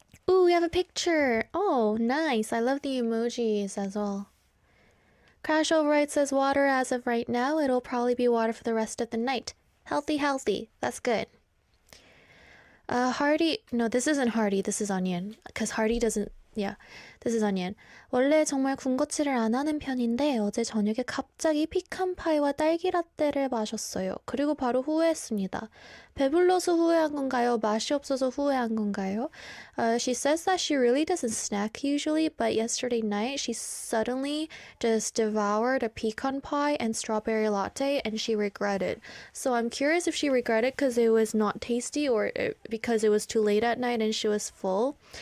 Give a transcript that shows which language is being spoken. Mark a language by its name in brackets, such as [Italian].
[English] Ooh, we have a picture. Oh, nice. I love the emojis as well. Crash Override says water as of right now. It'll probably be water for the rest of the night. Healthy, healthy. That's good. Hardy, no, this isn't Hardy. This is Onion. Because Hardy doesn't, yeah, this is Onion. [Korean] 원래 정말 군것질을 안 하는 편인데 어제 저녁에 갑자기 피칸파이와 딸기라떼를 마셨어요. 그리고 바로 후회했습니다. 배불러서 후회한 건가요? 맛이 없어서 후회한 건가요? [English] She says that she really doesn't snack usually, but yesterday night she suddenly just devoured a pecan pie and strawberry latte and she regretted. So I'm curious if she regretted because it was not tasty or because it was too late at night and she was full.